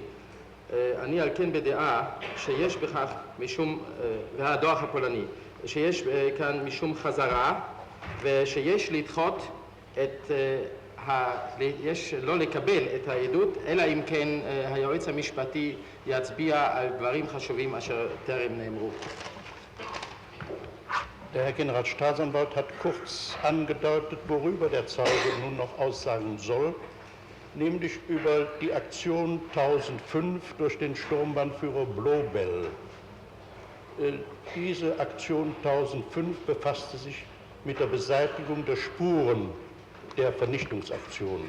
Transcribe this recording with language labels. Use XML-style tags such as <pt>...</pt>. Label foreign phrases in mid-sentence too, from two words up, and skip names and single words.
<he>אני על כן בדעה שיש בכך משום, והדוח הפולני, שיש כאן משום חזרה ושיש לדחות את, יש לא לקבל את העדות, אלא אם כן היועץ המשפטי יצביע על דברים חשובים אשר טרם נאמרו.</he> <de>Der Herr Generalstaatsanwalt hat kurz angedeutet, worüber der Zeuge nun noch aussagen soll, nämlich über die Aktion 1005 durch den Sturmbannführer Blobel. Diese Aktion 1005 befasste sich mit der Beseitigung der Spuren der Vernichtungsaktionen.</de>